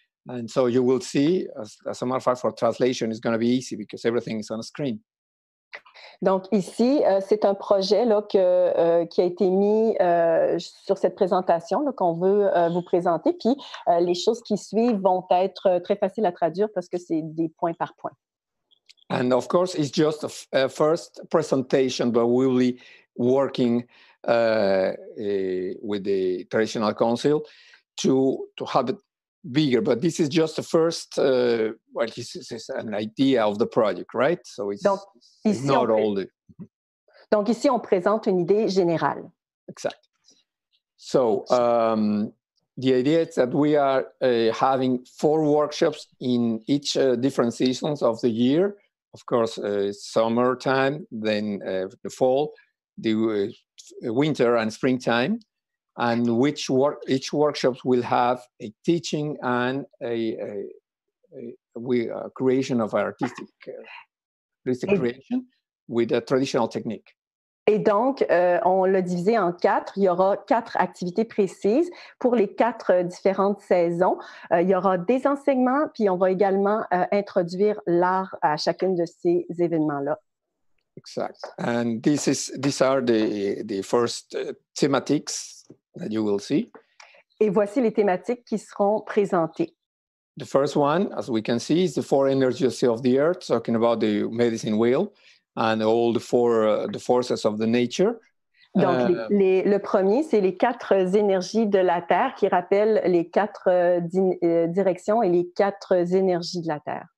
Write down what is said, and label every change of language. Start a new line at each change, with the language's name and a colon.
English: And so you will see, as a matter of fact, for translation, it's going to be easy because everything is on screen.
French: Donc ici, c'est un projet là, qui a été mis sur cette présentation là, qu'on veut vous présenter. Puis les choses qui suivent vont être très faciles à traduire parce que c'est des points par point.
English: And of course, it's just a first presentation, but we will be working with the Traditional Council to have it bigger. But this is just the first, well, this is an idea of the project, right? So it's not all the...
French: Donc ici, on présente une idée générale.
English: Exactly. So the idea is that we are having 4 workshops in each different seasons of the year. Of course, summertime, then the fall, the winter and springtime, and each workshop will have a teaching and a creation of artistic creation with a traditional technique.
French: Et donc, on l'a divisé en 4. Il y aura 4 activités précises pour les 4 différentes saisons. Il y aura des enseignements, puis on va également introduire l'art à chacune de ces événements-là. Exact.
English: And these are the first thematics that you will see.
French: Et voici les thématiques qui seront présentées.
English: The first one, as we can see, is the 4 energies of the earth, talking about the medicine wheel and all the forces of the nature.
French: Donc, le premier, c'est les 4 énergies de la Terre qui rappellent les 4 directions et les 4 énergies de la Terre.